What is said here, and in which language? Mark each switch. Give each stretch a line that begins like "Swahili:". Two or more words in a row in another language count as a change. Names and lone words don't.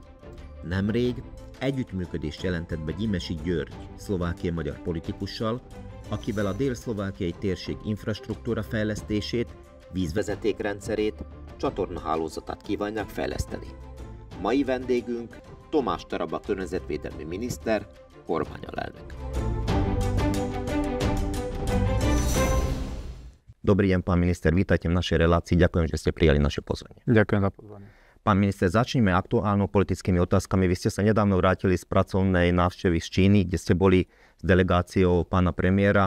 Hungarian: Nemrég együttműködést jelentett be Gyimesi György, szlovákiai-magyar politikussal, akivel a dél-szlovákiai térség infrastruktúra fejlesztését, vízvezetékrendszerét, csatornahálózatát kívánják fejleszteni. Mai vendégünk Tomás Taraba környezetvédelmi miniszter, kormányalelnök.
Slovak: Dobrý deň, pán minister, vítajte v našej relácii. Ďakujem, že ste prijali naše pozvanie. Ďakujem za pozvanie. Pán minister, začneme aktuálno politickými otázkami. Vy ste sa nedávno vrátili z pracovnej návštevy z Číny, kde ste boli s delegáciou pána premiéra.